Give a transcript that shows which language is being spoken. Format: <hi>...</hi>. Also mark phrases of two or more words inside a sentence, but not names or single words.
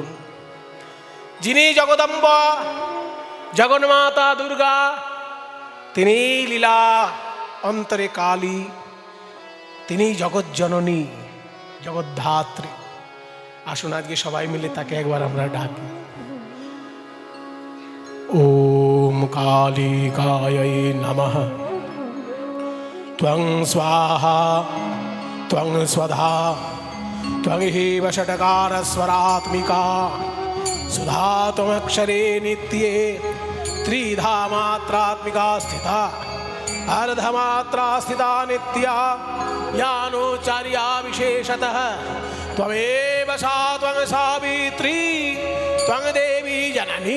<bn>যিনি জগদম্বা, জগন্মাতা দুর্গা, তিনি লীলা অন্তরে কালী, তিনি জগৎ জননী, জগদ্ধাত্রী। আসুন আজকে সবাই মিলে তাকে একবার আমরা ডাকি।</bn> <sa>ওম কালী কাयै নমঃ। ত্বং স্বাহা ত্বং স্বধা ত্বং হেব ষটকার স্বরাত্মিকা सुधा त्वमक्षरे नित्ये त्रिधा मात्रात्मिका स्थिता अर्धमात्रा स्थिता नित्या यानोचार्या विशेषतः त्वमेव सा त्वं सावित्री त्वं देवी जननी</sa>